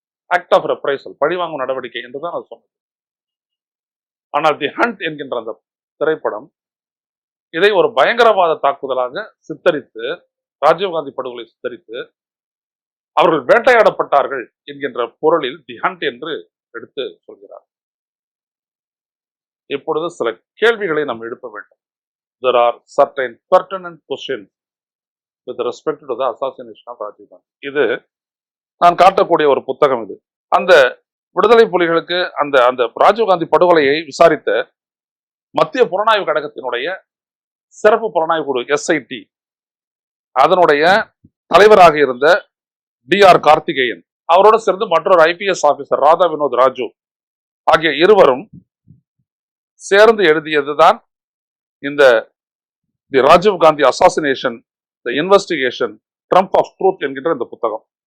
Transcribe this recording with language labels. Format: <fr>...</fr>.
<ta>Act of ரெப்ரைசல், பழிவாங்கும் நடவடிக்கை என்றுதான் அது சொன்னது. ஆனால் தி ஹண்ட் என்கின்ற அந்த திரைப்படம் இதை ஒரு பயங்கரவாத தாக்குதலாக சித்தரித்து, ராஜீவ்காந்தி படுகொலை சித்தரித்து, அவர்கள் வேட்டையாடப்பட்டார்கள் என்கின்ற பொருளில் தி ஹண்ட் என்று எடுத்து சொல்கிறார். இப்பொழுது சில கேள்விகளை நாம் எழுப்ப வேண்டும்.</ta> <en>There are certain pertinent questions with respect to the assassination of Rajiv Gandhi.</en> <ta>இது நான் காட்டக்கூடிய ஒரு புத்தகம். இது அந்த விடுதலை புலிகளுக்கு அந்த அந்த ராஜீவ்காந்தி படுகொலையை விசாரித்த மத்திய புலனாய்வு கழகத்தினுடைய சிறப்பு புலனாய்வு குழு எஸ்ஐடி, அதனுடைய தலைவராக இருந்த DR கார்த்திகேயன், அவரோடு சேர்ந்து மற்றொரு ஐபிஎஸ் ஆபீசர் ராதா வினோத் ராஜு ஆகிய இருவரும் சேர்ந்து எழுதியதுதான் இந்த தி Rajiv Gandhi assassination, the investigation, Trump of truth என்கின்ற இந்த புத்தகம்.</ta>